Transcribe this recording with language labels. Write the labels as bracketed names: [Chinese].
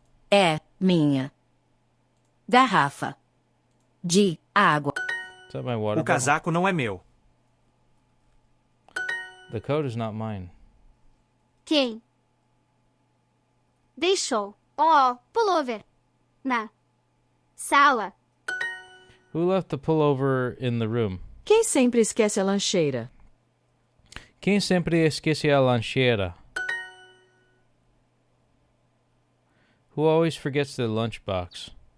[Portuguese] É minha garrafa de água. [English] Is that my water [Portuguese] O casaco não é meu. [English] bottle? The coat is not mine. [Portuguese] Quem deixou o pullover na sala? [English] Who left the pullover in the room? [Portuguese] Quem sempre esquece a lancheira? Quem sempre esquece a lancheira? [English] Who always forgets the lunchbox?